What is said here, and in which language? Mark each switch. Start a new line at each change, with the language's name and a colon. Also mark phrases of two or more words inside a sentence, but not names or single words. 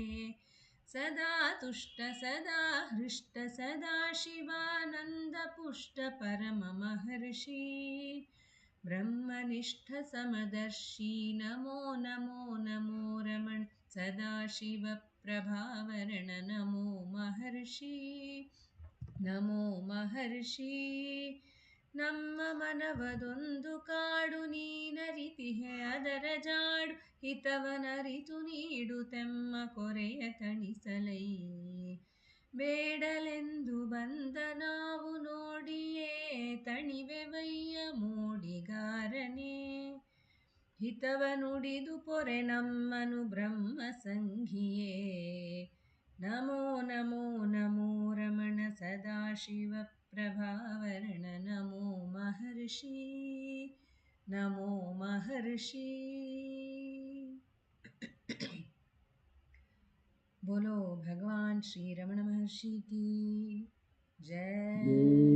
Sanskrit: सदा तुष्ट सदा हृष्ट सदा शिवानंद पुष्ट परम महर्षि ब्रह्मनिष्ठ समदर्शी नमो नमो नमो रमण सदाशिवप्रभावरण नमो महर्षि नमो महर्षि
Kannada: ನಮ್ಮ ಮನವದೊಂದು ಕಾಡು ನೀನರಿತಿಹೆ ಅದರ ಜಾಡು ಹಿತವನರಿತು ನೀಡುತ್ತೆಮ್ಮ ಕೊರೆಯ ತಣಿಸಲೈ ಬೇಡಲೆಂದು ಬಂದ ನಾವು ನೋಡಿಯೇ ತಣಿವೆವಯ್ಯ ಮೋಡಿಗಾರನೇ ಹಿತವ ನುಡಿದು ಪೊರೆ ನಮ್ಮನು ಬ್ರಹ್ಮ ಸಂಘಿಯೇ
Sanskrit: ನಮೋ ನಮೋ ನಮೋ ರಮಣ ಸದಾಶಿವ ಪ್ರಭಾವರಣ ನಮೋ महर्षि नमो महर्षि।
Hindi: बोलो भगवान श्री रमण महर्षि की जय।